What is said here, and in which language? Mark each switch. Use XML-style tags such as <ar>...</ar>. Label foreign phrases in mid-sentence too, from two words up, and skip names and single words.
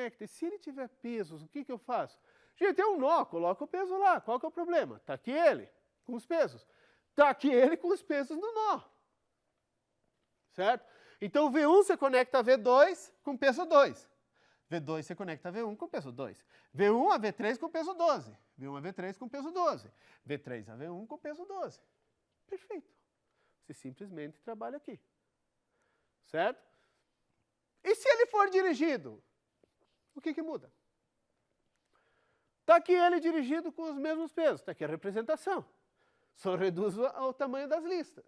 <pt>E se ele tiver pesos, o que eu faço? Gente, tem um nó, coloca o peso lá. Qual que é o problema? Está aqui ele, com os pesos. Está aqui ele com os pesos no nó. Certo? Então, V1 você conecta a V2 com peso 2. V2 você conecta V1 com peso 2. V1 a V3 com peso 12. V1 a V3 com peso 12. V3 a V1 com peso 12. Perfeito. Você simplesmente trabalha aqui. Certo? E se ele for dirigido? O que muda? Está aqui ele dirigido com os mesmos pesos. Está aqui a representação. Só reduz o tamanho das listas.</pt>